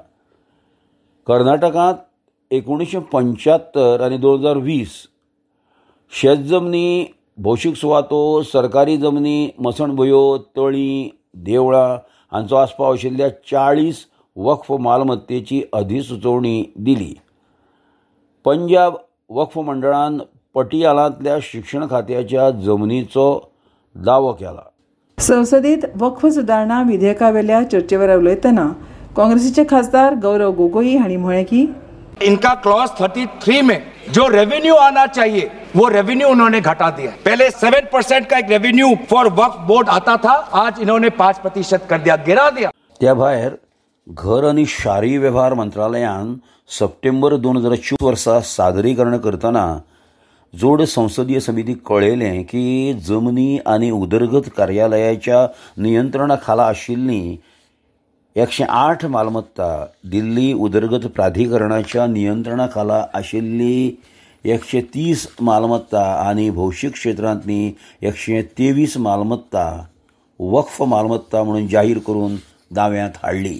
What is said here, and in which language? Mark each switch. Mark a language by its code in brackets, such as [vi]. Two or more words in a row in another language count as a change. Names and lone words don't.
[kok] कर्नाटकांत 1975 आनी 2020 शेतजमनी, भौशीक सुवातो, सरकारी जमनी, मसणभुंयो, तळीं, देवळां हांचो आस्पाव आशिल्ल्या 40 वक्फ मालमत्तेची अधिसुचोवणी दिली. पंजाब वक्फ मंडळान पटियालांतल्या शिक्षण खात्याच्या जमनीचो दावो केला. संसदेत वक्फ सुदारणा विधेयकावेल्या चर्चेवर उलयतना काँग्रेसीचे खासदार गौरव गोगोई हांणी म्हळें की [hi] इनका क्लॉज 33 में जो रेवेन्यू आना चाहिए वो रेवेन्यू उन्होंने घटा दिया. पहले 7% का एक [en] revenue for Waqf board [hi] आता था, आज इन्होंने 5% कर दिया, गिरा दिया. [kok] त्या भायर घर आनी शारी वेव्हार मंत्रालयान सप्टेंबर 2024 वर्सा सादरीकरण करतना जोड संसदीय समितीक कळयलें की जमनी आनी उदरगत कार्यालयाच्या नियंत्रणा खाला आशिल्लीं 108 मालमत्ता, दिल्ली उदरगत प्राधिकरणाच्या नियंत्रणा खाला आशिल्ली 130 मालमत्ता आनी भौशीक क्षेत्रांतली 123 मालमत्ता वक्फ मालमत्ता म्हणून जाहीर करून दाव्यांत हाडली.